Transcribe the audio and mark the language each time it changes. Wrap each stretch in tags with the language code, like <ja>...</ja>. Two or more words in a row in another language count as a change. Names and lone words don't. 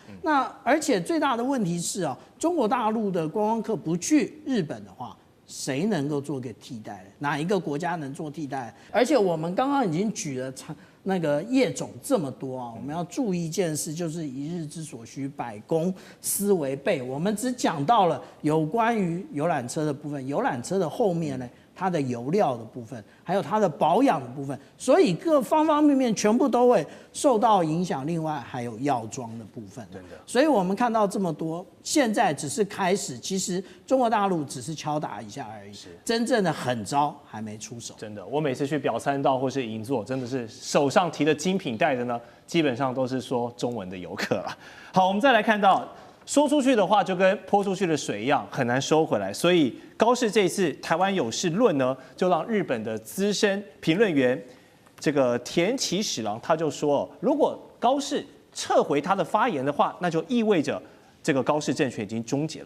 <zh>那而且最大的問題是啊，中國大陸的觀光客不去日本的話，誰能夠做個替代？哪一個國家能做替代？而且我們剛剛已經舉了那個業種這麼多啊，我們要注意一件事，就是一日之所需，百工斯為備。我們只講到了有關於遊覽車的部分，遊覽車的後面呢，它的油料的部分，還有它的保養的部分，所以各方方面面全部都會受到影響。另外還有藥妝的部分，真的。所以我們看到這麼多，現在只是開始，其實中國大陸只是敲打一下而已，真正的狠招還沒出手。真的，我每次去表參道或是銀座，真的是手上提的精品袋的呢，基本上都是說中文的遊客了。好，我們再來看到。說出去的話就跟潑出去的水一樣，很難收回來。所以高市這一次台灣有事論呢，就讓日本的資深評論員這個田崎史郎他就說，如果高市撤回他的發言的話，那就意味着這個高市政權已經終結了。</zh>